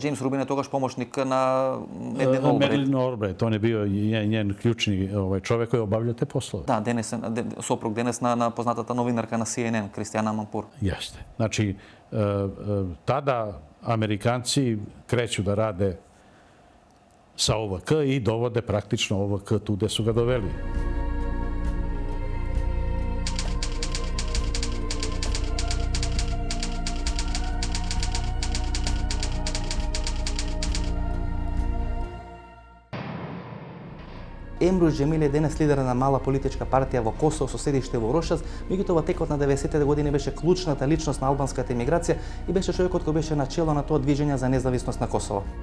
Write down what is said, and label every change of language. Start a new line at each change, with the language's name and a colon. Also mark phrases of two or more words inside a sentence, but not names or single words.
Macedonian: Джеймс Рубин е тогаш помошник на Медлин Олбрайт.
Serbian: Медлин Олбрайт, он е био нjen клучни човек кој обавља те послови.
Macedonian: Да, денес сопруг денес на познатата новинарка на CNN, Кристијана Аманпур.
Serbian: Јесте. Значи, тада американци креќу да раде sa OVK i dovode praktično OVK tu gde su ga doveli.
Macedonian: Емруш Джемил е денес лидер на мала политичка партија во Косово со седиште во Рошас, меѓутоа во текот на 90-те години беше клучната личност на албанската емиграција и беше човекот кој беше начело на тоа движење за независност на Косово.